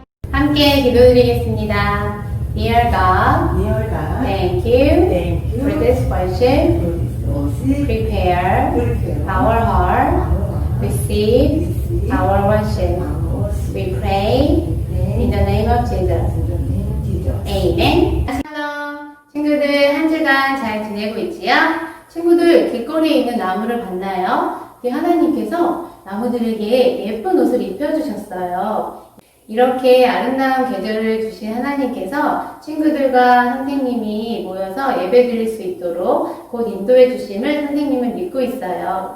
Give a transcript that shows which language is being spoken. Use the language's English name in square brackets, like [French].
[Korean] 함께 기도드리겠습니다. [English] Dear God, thank you for this worship. Prepare our heart, receive our worship. We pray in the name of Jesus. Amen. Hello. [Korean] 친구들 한 주간 잘 지내고 있지요? 친구들 길거리에 있는 나무를 봤나요? 하나님께서 나무들에게 예쁜 옷을 입혀주셨어요. 이렇게 아름다운 계절을 주신 하나님께서 친구들과 선생님이 모여서 예배 드릴 수 있도록 곧 인도해 주심을 선생님은 믿고 있어요.